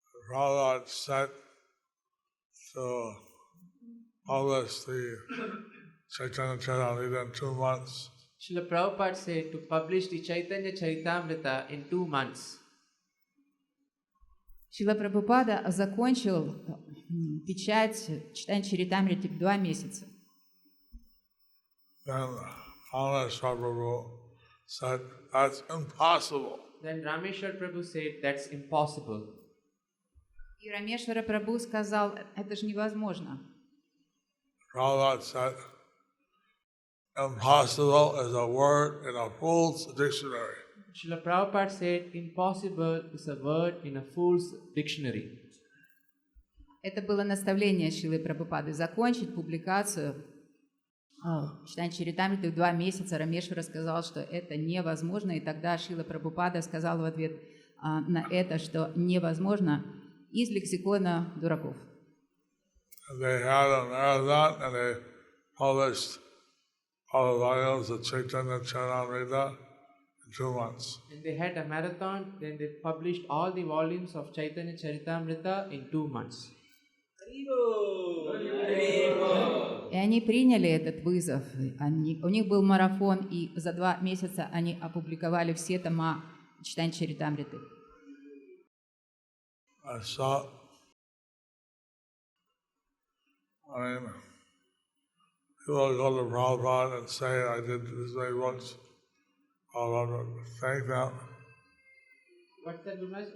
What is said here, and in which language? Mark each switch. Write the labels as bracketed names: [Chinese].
[English] Prahlad said to publish the Chaitanya Charitamrita in 2 months. Srila Prabhupada said to publish the Chaitanya Charitamrita in 2 months. [Russian] Шрила Прабхупада закончил печать читания Чаритамриты в 2 месяца. [English] Then Rameshwar Prabhu said, that's impossible. Then Rameshwar Prabhu said, that's impossible. [Russian] И Рамешвара Прабху сказал, это же невозможно. [English] Prahlad said, impossible is a word in a fool's dictionary. Srila Prabhupada said, impossible is a word in a fool's dictionary. [Russian] Это было наставление Шрилы Прабхупады закончить публикацию читания Чаритамриты в 2 месяца. Рамешвара сказал, что это невозможно, и тогда Шрила Прабхупада сказал в ответ на это, что невозможно, из лексикона дураков. [English] They had a marathon and they published all the volumes of Chaitanya Charitamrita in 2 months. And they had a marathon, then they published all the volumes of Chaitanya Charitamrita in 2 months. И они приняли этот вызов. У них был марафон, и за 2 месяца они опубликовали все тома читания Чаритамриты. I saw, people go to Prabhupada and say, I did this many books. Prabhupada would thank them. What's that, Gurumaharaj?